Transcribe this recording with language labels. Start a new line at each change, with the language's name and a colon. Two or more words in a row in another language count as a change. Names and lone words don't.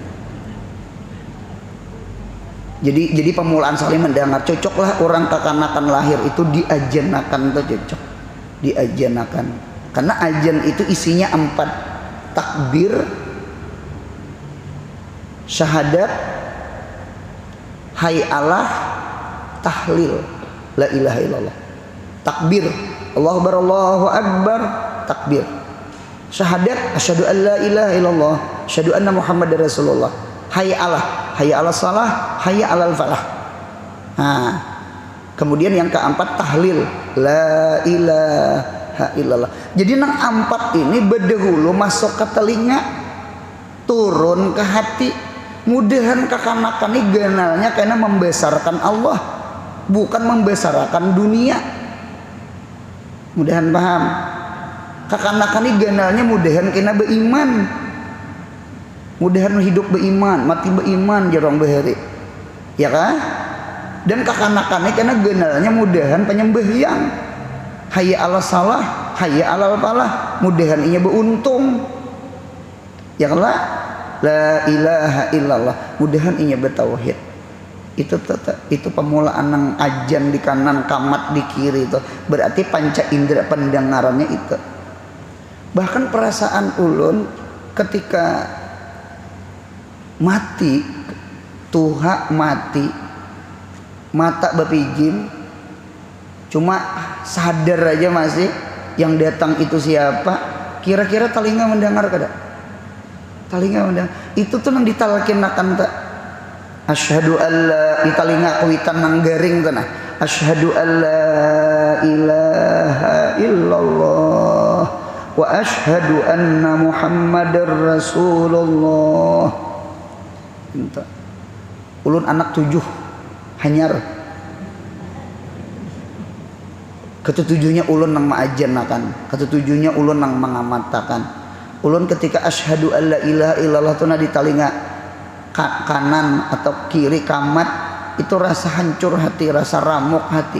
Banjar: Jadi pemulaan saling mendengar cocoklah orang kekanakan lahir itu diajanakan tuh cocok diajanakan karena ajan itu isinya 4 takbir, syahadat, hay'alah,
Arabic: تهليل، لا إله إلا الله. تكبير، الله أكبر، تكبير. شهادة، أشهد أن لا إله إلا الله، أشهد أن محمدا رسول الله. حي على الصلاة، حي على الفلاح.
Banjar: Nah, kemudian yang keempat tahlil,
Arabic: لا إله إلا الله.
Banjar: Jadi nang 4 ini bedahulu masuk ke telinga, turun ke hati. Mudahan kekanakan ini ganalnya karena membesarkan Allah, bukan membesarkan dunia. Mudahan paham. Kekanakan ini ganalnya mudahan kena beriman, mudahan hidup beriman, mati beriman jarang bahari, ya kan? Dan kekanakan ini kena ganalnya mudahan penyembahyang,
Arabic: حي على الصلاة، حي على الفلاح,
Banjar: mudahan inya beruntung, ya kan?
Arabic: لا إله إلا الله,
Banjar: mudahan inya bertauhid. Itu pemulaan nang ajan di kanan, kamat di kiri itu berarti panca indera pendengarannya itu. Bahkan perasaan ulun ketika mati, tuha mati, mata bepijim, cuma sadar aja masih yang datang itu siapa. Kira-kira telinga mendengar kada? Telinga mendengar. Itu tuh nang ditalkinakan tak.
Arabic: أشهد ألا,
Banjar: di telinga kuitan nang garing tuh nah.
Arabic: أشهد ألا إله إلا الله وأشهد أن محمدا رسول الله.
Banjar: Minta. Ulun anak 7 hanyar. Ketujuhnya ulun nang maajannakan, ketujuhnya ulun nang mengamatakan. Ulun ketika
Arabic: أشهد ألا إله إلا الله
Banjar: tu na di telinga kanan atau kiri kamat itu rasa hancur hati, rasa ramuk hati.